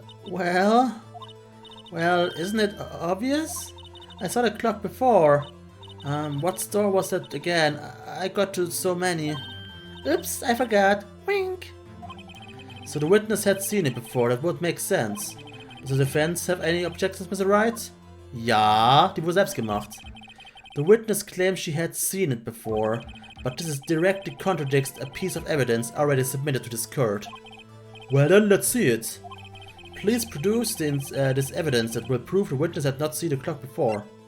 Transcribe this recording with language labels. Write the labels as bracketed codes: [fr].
[en] Well, isn't it obvious? I saw the clock before. What store was that again? I got to so many. Oops, I forgot. Wink. So the witness had seen it before, that would make sense. Does the defense have any objections, Mr. Wright? [de] Ja, die wurde selbst gemacht. [en] The witness claims she had seen it before, but this directly contradicts a piece of evidence already submitted to this court. Well then, let's see it. Please produce this evidence that will prove the witness had not seen the clock before.